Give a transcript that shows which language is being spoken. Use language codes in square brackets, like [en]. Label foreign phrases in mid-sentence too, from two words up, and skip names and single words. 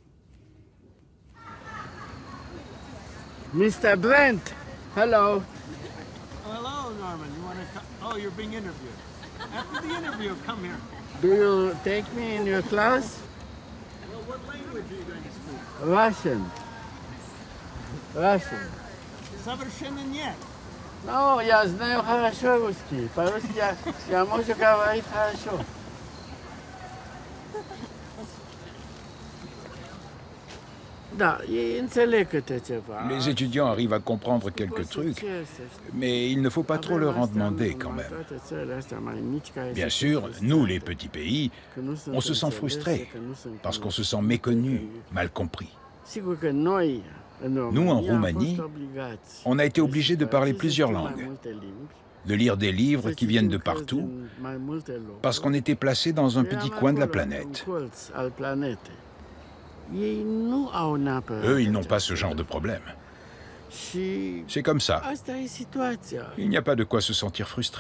[en] Mr. Brent, hello. Hello, Norman. You want to come? Oh, you're being interviewed. After the interview, come here. Do you take me in your class? Well, what language are you going to speak? Russian. Russian. [ru] Совершенно нет. Ну, я знаю хорошо русский. По-русски я могу говорить хорошо. [ro] Da, ei înțeleg câte ceva. [fr] Les étudiants arrivent à comprendre quelques trucs, mais il ne faut pas trop leur en demander quand même. Bien sûr, nous, les petits pays, on se sent frustrés parce qu'on se sent méconnu, mal compris. Nous, en Roumanie, on a été obligés de parler plusieurs langues, de lire des livres qui viennent de partout, parce qu'on était placés dans un petit coin de la planète. Eux, ils n'ont pas ce genre de problème. C'est comme ça. Il n'y a pas de quoi se sentir frustré.